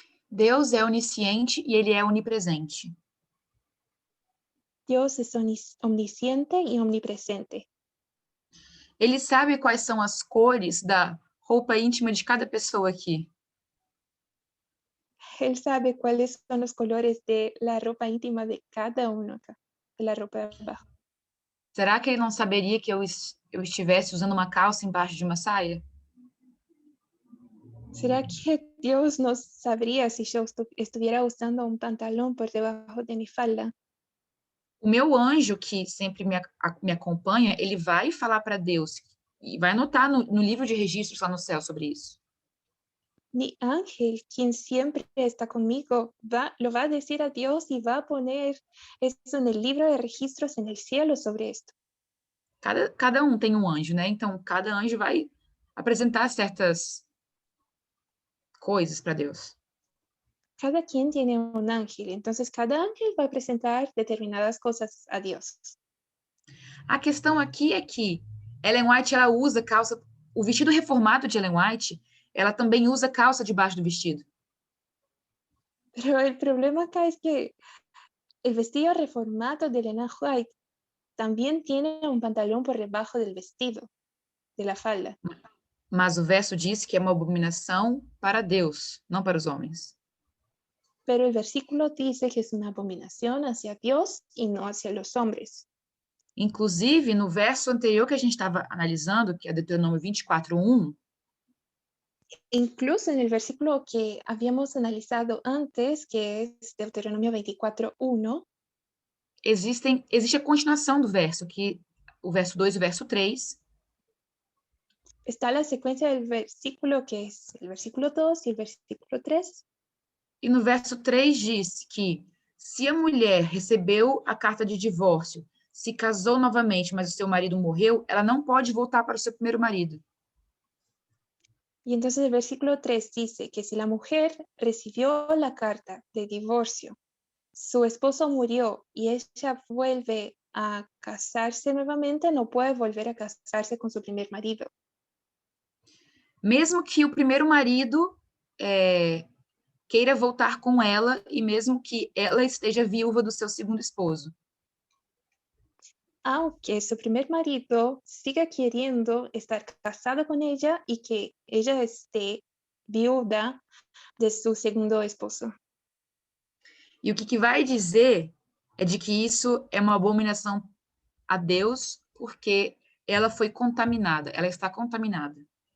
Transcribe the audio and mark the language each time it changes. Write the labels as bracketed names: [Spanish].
[Portuguese] Deus é onisciente e ele é onipresente. [Spanish] Dios es omnisciente y omnipresente. [Portuguese] Ele sabe quais são as cores da roupa íntima de cada pessoa aqui. [Spanish] Él sabe cuáles son los colores de la ropa íntima de cada uno acá, de la ropa de abajo. [Portuguese] Será que ele não saberia que eu estivesse usando uma calça embaixo de uma saia? [Spanish] ¿Será que Dios no sabría si yo estuviera usando un pantalón por debajo de mi falda? [Portuguese] O meu anjo, que sempre me acompanha, ele vai falar para Deus e vai anotar no livro de registros lá no céu sobre isso. [Spanish] Mi ángel, quien siempre está conmigo, lo va a decir a Dios y va a poner eso en el libro de registros en el cielo sobre esto. [Portuguese] Cada um tem um anjo, né? Então, cada anjo vai apresentar certas coisas para Deus. [Spanish] Cada quien tiene un ángel, entonces cada ángel va a presentar determinadas cosas a Dios. [Portuguese] A questão aqui é que Ellen White, ela usa calça, o vestido reformado de Ellen White, ela também usa calça debaixo do vestido. [Spanish] Pero el problema acá es que el vestido reformado de Ellen White también tiene un pantalón por debajo del vestido, de la falda. [Portuguese] Mas o verso diz que é uma abominação para Deus, não para os homens. [Spanish] Pero el versículo dice que es una abominación hacia Dios y no hacia los hombres. [Portuguese] Inclusive, no verso anterior que a gente estava analisando, que é Deuteronômio 24:1, [Spanish] Incluso en el versículo que habíamos analizado antes, que es Deuteronomio 24:1, [Portuguese] existe a continuação do verso, que o verso 2 e o verso 3, [Spanish] está la secuencia del versículo que es el versículo 2 y el versículo 3. [Portuguese] e no verso 3 diz que se a mulher recebeu a carta de divórcio, se casou novamente, mas o seu marido morreu, ela não pode voltar para o seu primeiro marido. [Spanish] Y entonces el versículo 3 dice que si la mujer recibió la carta de divorcio, su esposo murió y ella vuelve a casarse nuevamente, no puede volver a casarse con su primer marido. [Portuguese] Mesmo que o primeiro marido queira voltar com ela e mesmo que ela esteja viúva do seu segundo esposo. [Spanish] Aunque su primer marido siga queriendo estar casado con ella y que ella esté viuda de su segundo esposo. [Portuguese] E o que vai dizer é de que isso é uma abominação a Deus porque ela foi contaminada, ela está contaminada.